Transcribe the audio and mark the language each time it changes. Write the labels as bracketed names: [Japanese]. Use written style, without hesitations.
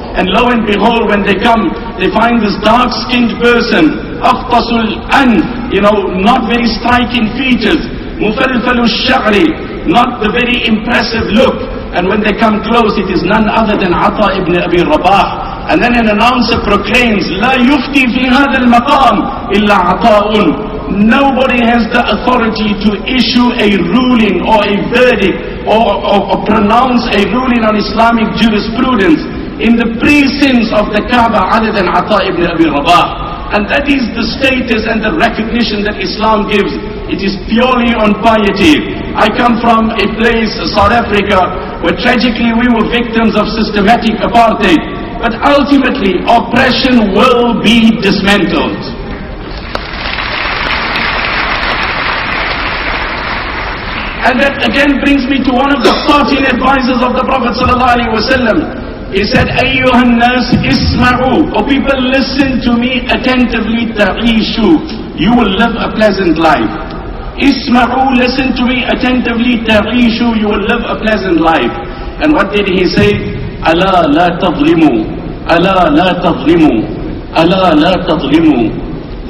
[English] And lo and behold, when they come, they find this dark-skinned person, [Arabic] akhtasul an, [English] not very striking features, [Arabic] mufalfalu sha'ri, [English] not the very impressive look. And when they come close, it is none other than Ata ibn Abi Rabah. [Arabic] And then an announcer proclaims, لا يفتي في هذا المقام إلا عطاء. [English] Nobody has the authority to issue a ruling or a verdict or pronounce a ruling on Islamic jurisprudence in the precincts of the Kaaba other than Ata ibn Abi Rabah. And that is the status and the recognition that Islam gives. It is purely on piety. I come from a place, South Africa, where tragically we were victims of systematic apartheid. But ultimately, oppression will be dismantled. And that again brings me to one of the 13 advisors of the Prophet ﷺ. He said, [Arabic] أَيُّهَا النَّاسِ اسْمَعُوا. [English] O people, listen to me attentively, [Arabic] تَعِيشُوا. [English] You will live a pleasant life. Isma'u, listen to me attentively, ta'ishu, you will live a pleasant life. And what did he say? [Arabic] Ala la tadlimu, ala la tadlimu, ala la tadlimu.